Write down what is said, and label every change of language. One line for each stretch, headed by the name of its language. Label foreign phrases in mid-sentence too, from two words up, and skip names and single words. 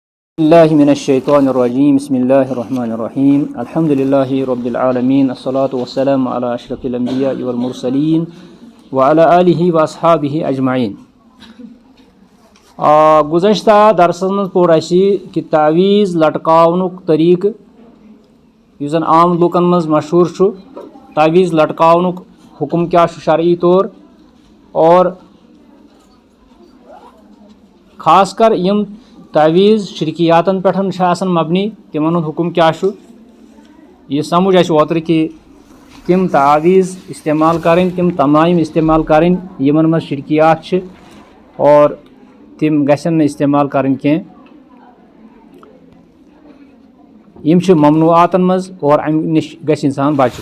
Arabic: بسم الله من الشيطان الرجيم بسم الله الرحمن الرحيم الحمد لله رب العالمين الصلاة والسلام على أشرف الأنبياء والمرسلين وعلى آله وأصحابه أجمعين.
Kashmiri: गुज़श्ता दरसस मज पोर कि तावीज़ लटकावनुक तरीक युस जन आम लुकन मज मशहूर छु। तावीज़ लटकावनुक हुक्म क्या शरई तौर और खासकर यम तावीज़ शिरकियातन पे मबनी तिमन हुक्म क्या यह समझ ओतर कि तिम तावीज़ इस्तेमाल करें तिम तमाम इस्तेमाल करें यमन मज शिरकियात और तिम गसन इस्तेमाल करें कह यम ममनुआतन मज और अम निश गस इंसान बचन।